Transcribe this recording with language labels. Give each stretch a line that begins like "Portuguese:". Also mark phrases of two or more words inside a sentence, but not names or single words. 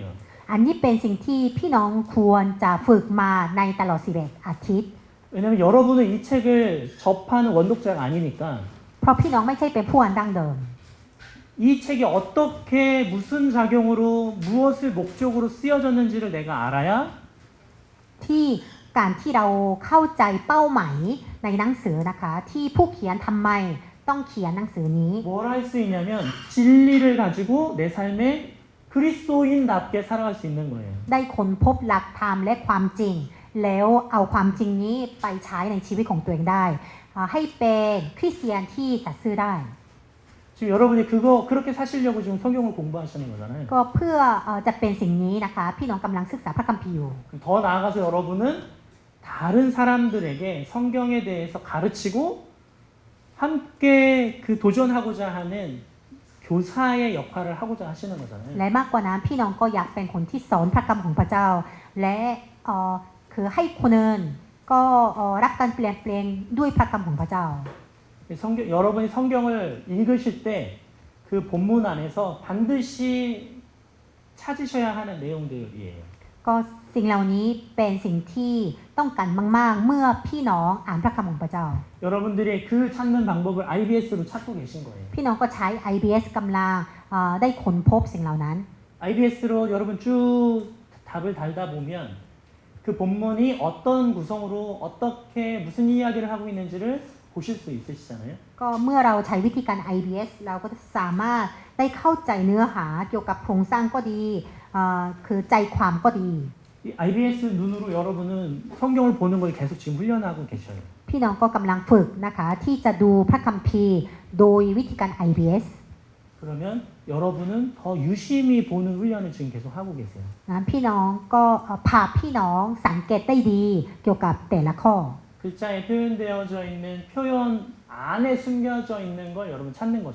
Thai: อันนี้เป็นสิ่งที่พี่น้องควรจะฝึกมาในตลอด 11 อาทิตย์
Korean: 왜냐면 여러분은 이 책을 접하는 원독자가 아니니까
Thai: เพราะพี่น้องไม่ใช่เป็นผู้อ่านดั้งเดิม
Korean: 이 책이 어떻게 무슨 작용으로 무엇을 목적으로 쓰여졌는지를 내가 알아야
Thai: ที่การที่เราเข้าใจเป้าหมายในหนังสือนะคะ ที่ผู้เขียนทำไมต้องเขียนหนังสือนี้
Korean: 뭘 할 수 있냐면 진리를 가지고 내 삶에 그리스도인답게 살아갈 수 있는 거예요.
Thai: ได้ค้นพบหลักธรรมและความจริง แล้วเอาความจริงนี้ไปใช้ในชีวิตของตัวเองได้ให้เป็นคริสเตียนที่สัตย์ซื่อได้
Korean: 지금 여러분이 그렇게 사시려고 지금 성경을 공부하시는 거잖아요.
Thai: ก็เพื่อจะเป็นสิ่งนี้นะคะ พี่น้องกำลังศึกษาพระคัมภีร์อยู่
Korean: 더 나아가서 여러분은 다른 사람들에게 성경에 대해서 가르치고 함께 그 도전하고자 하는 교사의 역할을 하고자 하시는 거잖아요.
Thai: และมากกว่านั้นพี่น้องก็อยากเป็นคนที่สอนพระคำของพระเจ้า และคือให้คนอื่นก็รับการเปลี่ยนแปลงด้วยพระคำของพระเจ้า
Korean: 여러분이 성경을 읽으실 때 그 본문 안에서 반드시 찾으셔야 하는 내용들이에요.
Thai: ก็สิ่งเหล่านี้เป็นสิ่งที่ต้องการมากๆ เมื่อพี่น้องอ่านพระคำของพระเจ้า
Korean: 여러분들이 그 찾는 방법을 IBS로 찾고 계신 거예요.
Thai: พี่น้องก็ใช้ IBS กำลังได้ค้นพบสิ่งเหล่านั้น
Korean: IBS로 여러분 쭉 답을 달다 보면 그 본문이 어떤 구성으로 어떻게 무슨 이야기를 하고 있는지를 보실 수 있으시잖아요.
Thai: ก็เมื่อเราใช้วิธีการ IBS เราก็สามารถได้เข้าใจเนื้อหาเกี่ยวกับโครงสร้างก็ดีคือใจความก็ดี
Korean: 이 IBS 눈으로 여러분은 성경을 보는 걸 계속 지금 훈련하고 계셔요.
Thai: พี่น้องก็กำลังฝึกนะคะที่จะดูพระคัมภีร์โดยวิธีการ IBS
Korean: 그러면 여러분은 더 유심히 보는 훈련을 지금 계속 하고 계세요.
Thai: นะพี่น้องก็พาพี่น้องสังเกตได้ดีเกี่ยวกับแต่ละข้อ
Korean: 글자에 표현되어져 있는 표현 안에 숨겨져 있는 걸 여러분 찾는 거죠.